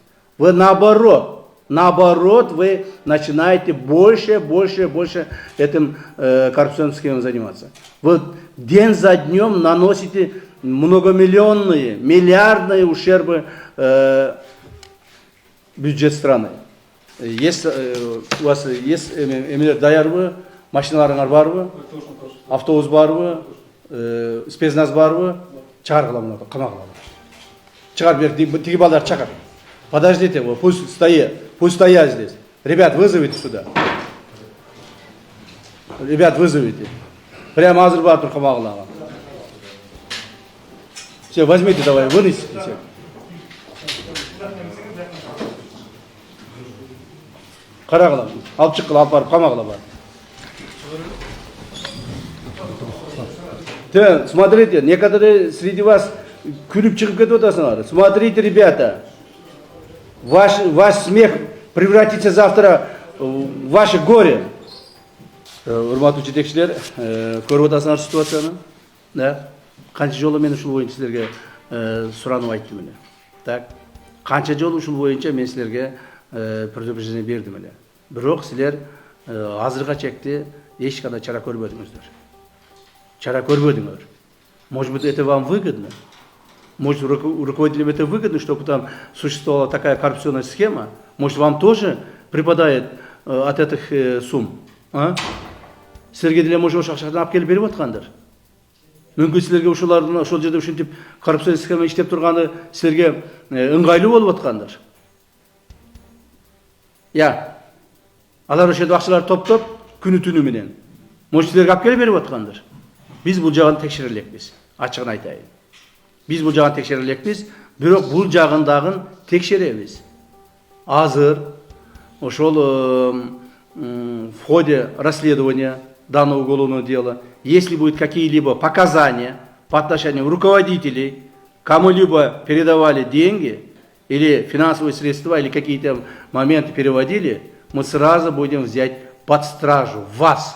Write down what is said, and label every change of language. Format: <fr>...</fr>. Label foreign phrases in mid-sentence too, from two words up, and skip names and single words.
<ru>Вы наоборот, вы начинаете больше этим коррупционным схемам заниматься. Вы день за днем наносите многомиллионные, миллиардные ущербы бюджет страны. Есть, у вас есть</ru> <ky>даярбы, машиналарыңар барбы, автобус барбы, спецназ барбы, чыгаргыла камагыла. Чыгар бер, тиги балдар чакыр.</ky> <ru>Подождите, пусть стоят здесь. Ребят, вызовите сюда. Ребят, вызовите.</ru> <ky>Прямо азыр батыр камагылага.</ky> <ru>Все, возьмите давай, вынесите все.</ru> <ky>Карагыла, алып чыккыла, алып барып камагыла бар.</ky> <ru>Смотрите, некоторые среди вас</ru> <ky>күлүп чыгып кетип атасыңар.</ky> <ru>Смотрите, ребята, ваш смех превратится завтра в ваше горе.</ru> <ky>Урматтуу жетекчилер, көрүп атасыңар ситуацияны. Да? Канча жолу мен ушул боюнча силерге суранып айттым эле. Так, канча жолу ушул боюнча мен силерге предупреждение бердим эле. Бирок силер азырга чекти эч кандай чара көрбөдүңүздөр. Чара көрбөдүңөр.</ky> <ru>Может быть, это вам выгодно? Может, руководителям это выгодно, чтобы там существовала такая коррупционная схема? Может, вам тоже припадает от этих сумм? А?</ru> <ky>Силерге деле может ошол акчадан алып келип берип аткандыр. Мүмкүн силерге ушулардын ошол жерде ушинтип</ky> <ru>коррупционный схема</ru> <ky>иштеп турганы силерге ыңгайлуу болуп аткандыр. Я. Алар ошол акчаларды топтоп күнү түнү менен. Может, силерге алып келип берип аткандыр. Биз бул жагын текшере элекпиз. Ачыгын айтайын. Биз бул жагын текшере элекпиз, бирок бул жагындагын текшеребиз. Азыр ошол</ky> <ru>в ходе расследования данного уголовного дела, если будут какие-либо показания по отношению руководителей, кому-либо передавали деньги или финансовые средства, или какие-то моменты переводили, мы сразу будем взять под стражу вас.</ru>